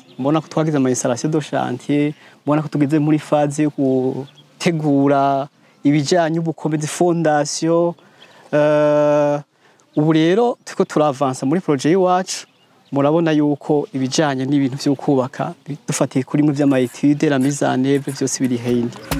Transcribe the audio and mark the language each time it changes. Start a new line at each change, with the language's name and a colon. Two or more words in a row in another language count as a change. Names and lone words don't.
Rundi: Mbona ko twagize ama
French: installation de chantier,
Rundi: mbona ko tugeze muri phase yo gutegura ibijanye ubukombe
French: de fondation.
Rundi: Ubu rero tuko turavansa muri projet iwacu, murabona yuko ibijanye n'ibintu byo kubaka dufatiye kuri mu vy'ama
French: étude la mise en œuvre
Rundi: byose biri hende.